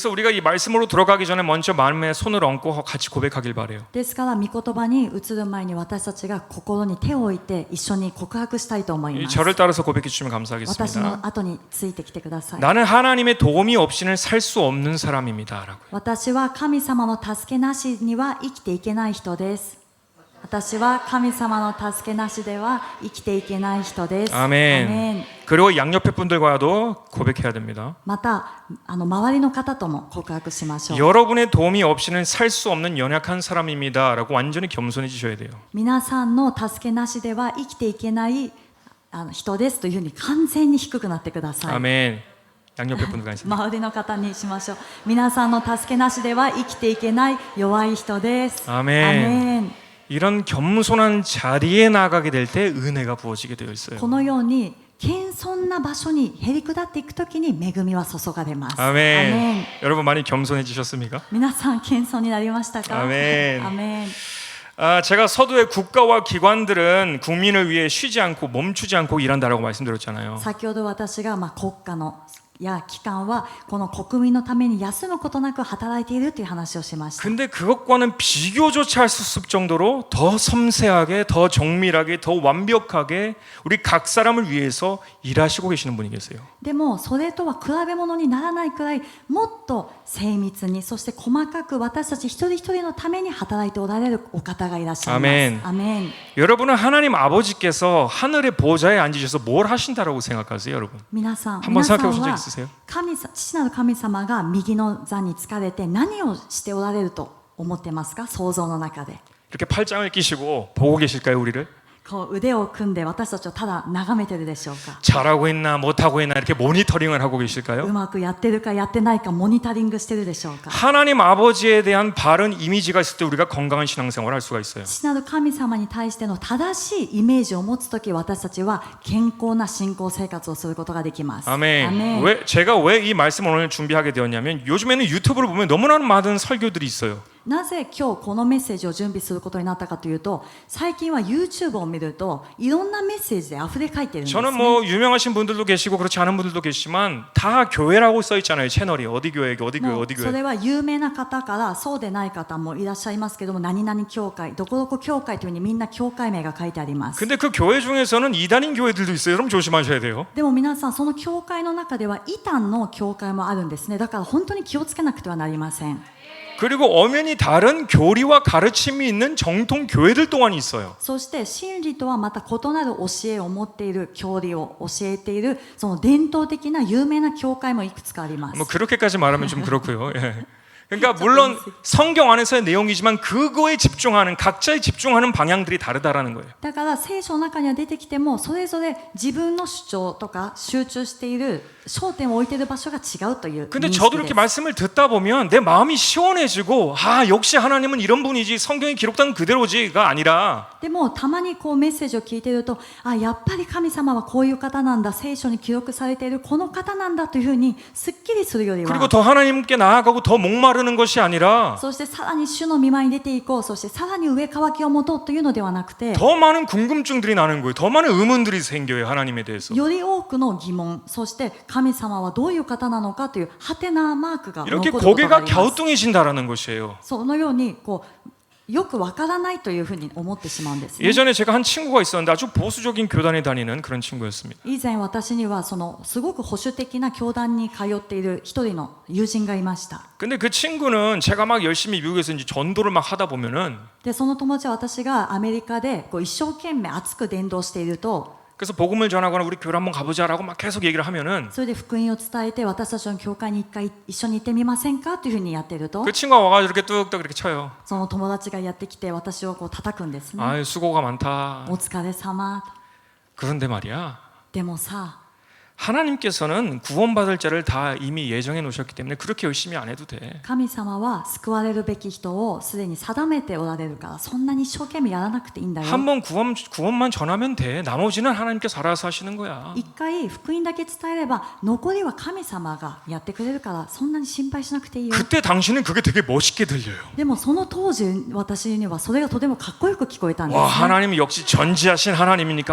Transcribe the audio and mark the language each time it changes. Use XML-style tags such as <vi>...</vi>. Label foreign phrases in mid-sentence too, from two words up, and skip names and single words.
<ko>그래서 우리가 이 말씀으로 들어가기 전에 먼저 마음에 손을 얹고 같이 고백하길 바래요.</ko> <ja>ですから御言葉に移る前に私たちが心に手を置いて一緒に告白したいと思い</ja> <ko>이</ko> <ja>ます。</ja> <ko>저를 따라서 고백해 주시면</ko> <ja>私</ja> <ko>감사하겠습니다.</ko> <ja>の後についてきてください。</ja> <ko>나는 하나님의 도움이 없이는 살 수 없는 사람입니다라고.</ko> <ja>私は神様の助けなしには生きていけない人です。私は神様の助けなしでは生きていけない人です。</ja> <ko>아멘. 그리고 양옆에 분들과도 고백해야 됩니다.</ko> <ja>また周りの方とも告白しましょう。</ja> <ko>여러분의 도움이 없이는 살 수 없는 연약한 사람입니다라고 완전히 겸손해지셔야 돼요.</ko> <ja>皆さんの助けなしでは生きていけない人ですというふうに完全に低くなってください。</ja> <ko>아멘. 양옆에 분들과 있습니다.</ko> <ja>周りの方にしましょう。皆さんの助けなしでは生きていけない弱い人です。</ja> <ko>아멘.</ko> <ja>アメン。</ja> <ko>이런 겸손한 자리에 나가게 될 때 은혜가 부어지게 되어 있어요.</ko> <ja>このように謙遜な場所にへり下っていくときに恵みは注がれます。</ja> <ko>아멘. 여러분 많이 겸손해지셨습니까?</ko> <ja>皆さん謙遜になりましたか？アメン。アメン。</ja> <ko>제가 서두에 국가와 기관들은 국민을 위해 쉬지 않고 멈추지 않고 일한다라고 말씀드렸잖아요.</ko> <ja>先ほど私が国家のや機関はこの国民のために休むことなく働いているという話をしました。</ja> <ko>근데 그것과는 비교조차 할 수 없을 정도로 더 섬세하게, 더 정밀하게, 더 완벽하게 우리 각 사람을 위해서 일하시고 계시는 분이 계세요.</ko> <ja>でもそれとは比べ物にならないくらいもっと精密にそして細かく私たち一人一人のために働いておられるお方がいらっしゃいます。</ja> <ko>아멘.</ko> <ja>アメン。</ja> <ko>여러분은 하나님 아버지께서 하늘의 보좌에 앉으셔서 뭘 하신다라고 생각하세요, 여러분?</ko> <ja>皆さん</ja> <ko>한번</ko> <ja>皆さん</ja> <ko>생각해 보신 적</ko> <ja>は</ja> <ko>있으세요?</ko> <ja>父なる神様が右の座に疲れて何をしておられると思ってますか？想像の中で</ja> <ko>이렇게 팔짱을 끼시고 보고 계실까요, 우리를?</ko> <ja>こう腕を組んで私たちをただ眺めてるでしょうか？</ja> <ko>잘하고 있나 못하고 있나 이렇게 모니터링을 하고 계실까요?</ko> <ja>うまくやってるかやってないかモニタリングしてるでしょうか？</ja> <ko>하나님 아버지에 대한 바른 이미지가 있을 때 우리가 건강한 신앙생활을 할 수가 있어요.</ko> <ja>父なる神様に対しての正しいイメージを持つとき私たちは健康な信仰生活をすることができます。</ja> <ko>아멘. 제가 왜 이 말씀을 오늘 준비하게 되었냐면 요즘에는 유튜브를 보면 너무나 많은 설교들이 있어요.</ko> <ja>なぜ今日このメッセージを準備することになったかというと最近は YouTube を見るといろんなメッセージで溢れかいてるんです</ja> <ko>저는</ko> <ja>ね</ja> <ko>뭐 유명하신 분들도 계시고 그렇지 않은 분들도 계시지만 다 교회라고 써 있잖아요. 채널이 어디 교회, 어디 교회,</ko> <ja>もう</ja> <ko>어디</ko> <ja>そ</ja> <ko>교회.</ko> <ja>れは有名な方からそうでない方もいらっしゃいますけども何々教会どこどこ教会というふうにみんな教会名が書いてあります</ja> <ko>근데 그 교회 중에서는 이단인 교회들도 있어요. 여러분 조심하셔야 돼요.</ko> <ja>でも皆さんその教会の中では異端の教会もあるんですねだから本当に気をつけなくてはなりません</ja> <ko>그리고 엄연히 다른 교리와 가르침이 있는 정통 교회들 또한 있어요.</ko> <ja>そして真理とはまた異なる教えを持っている教理を教えているその伝統的な有名な教会もいくつかあります</ja> <ko>뭐 그렇게까지 말하면 좀 그렇고요. 예. 그러니까 물론 성경 안에서의 내용이지만 그거에 집중하는 각자에 집중하는 방향들이 다르다라는 거예요.</ko> <ja>だから聖書の中には出てきてもそれぞれ自分の主張とか集中している焦点を置いている場所が違うという</ja> <ko>근데</ko> <ja>認</ja> <ko>저도</ko> <ja>識</ja> <ko>이렇게</ko> <ja>です</ja> <ko>말씀을 듣다 보면 내 마음이 시원해지고 아 역시 하나님은 이런 분이지 성경에 기록된 그대로지가 아니라</ko> <ja>でもたまにこうメッセージを聞いているとあやっぱり神様はこういう方なんだ聖書に記録されているこの方なんだというふうにすっきりするより</ja> <ko>그리고</ko> <ja>は</ja> <ko>더 하나님께 나아가고 더 목마르는 것이 아니라</ko> <ja>そしてさらに主の御前に出ていこうそしてさらに上乾きを持とうというのではなくて</ja> <ko>더 많은 궁금증들이 나는 거예요. 더 많은 의문들이 생겨요. 하나님에 대해서.</ko> <ja>より多くの疑問そして神様はどういう方なのかというハテナマークが残る</ja> <ko>이렇게</ko> <ja>ことがあ</ja> <ko>고개가</ko> <ja>ります</ja> <ko>갸우뚱해진다라는 것이에요.</ko> <ja>そのようにこうよくわからないというふうに思ってしまうんですね</ja> <ko>예전에 제가 한 친구가 있었는데 아주 보수적인 교단에 다니는 그런 친구였습니다.</ko> <ja>以前私にはそのすごく保守的な教団に通っている一人の友人がいました</ja> <ko>근데 그 친구는 제가 막 열심히 미국에서 이제 전도를 막 하다 보면은</ko> <ja>でその友達は私がアメリカでこう一生懸命熱く伝道していると</ja> <ko>그래서 복음을 전하거나 우리 교회 한번 가보자라고 막 계속 얘기를 하면은</ko> <ja>それで福音を伝えて私たちの教会に一回一緒に行ってみませんかというふうにやっていると</ja> <ko>그 친구가 와가지고 이렇게 뚝딱 이렇게 쳐요.</ko> <ja>その友達がやってきて私をこう叩くんですね</ja> <ko>아유 수고가 많다.</ko> <ja>お疲れ様</ja> <ko>그런데 말이야.</ko> <ja>でもさ</ja> <ko>하나님께서는 구원받을 자를 다 이미 예정해 놓으셨기 때문에 그렇게 열심히 안 해도 돼.</ko> <ja>神様は救われるべき人をすでに定めておられるからそんなに一生懸命やらなくていいんだよ</ja> <ko>한번 구원만 전하면 돼. 나머지는 하나님께서 알아서 하시는 거야.</ko> <ja>一回福音だけ伝えれば残りは神様がやってくれるからそんなに心配しなくていいよ</ja> <ko>그때 당신은 그게 되게 멋있게 들려요.</ko> <ja>でもその当時私にはそれがとてもかっこよく聞こえたんです</ja> <ko>와</ko> <ja>ね</ja> <ko>하나님이 역시 전지하신 하나님이니까</ko>